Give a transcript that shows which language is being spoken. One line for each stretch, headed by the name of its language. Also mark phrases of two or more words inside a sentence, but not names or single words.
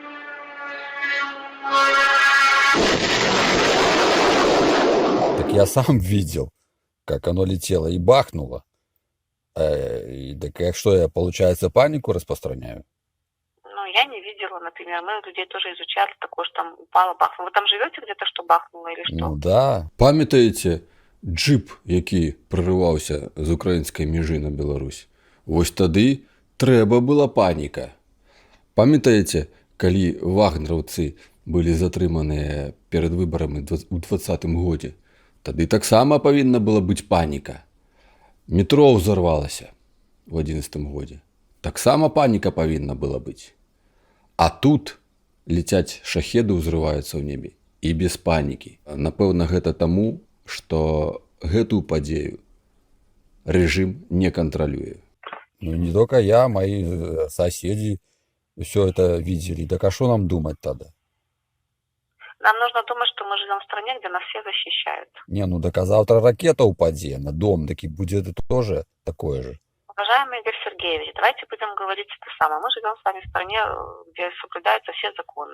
Russian: Так я сам видел, как оно летело и бахнуло. Так что я, получается, панику распространяю? Я не видела, например, мы людей тоже изучали, такое, что там упало, бахнуло. Вы там живете где-то, что бахнуло или что? Ну да.
Belarusian: Памятаеце джип, які прорываўся з украінскай мяжы на Беларусь? Вось тады трэба была паніка. Памятаеце, калі вагнераўцы былі затрыманыя перад выбарамі ў 2020 годзе? Тады таксама павінна была быць паніка. Метро ўзарвалася ў 2011 годзе. Таксама паніка павінна была быць. А тут летяць шахеды, ўзрываюцца ў небе і без панікі. Напэўна, гэта таму, што гэтую падзею рэжым не кантралюе.
Russian: Ну не только я, мои соседи все это видели. Так а что нам думать тогда? Нам нужно думать, что мы живем в стране, где нас все защищают. Не, ну так а завтра ракета упадет на дом, так и будет это тоже такое же. Уважаемый Игорь Сергеевич, давайте будем говорить это самое. Мы живем с вами в стране, где соблюдаются все законы.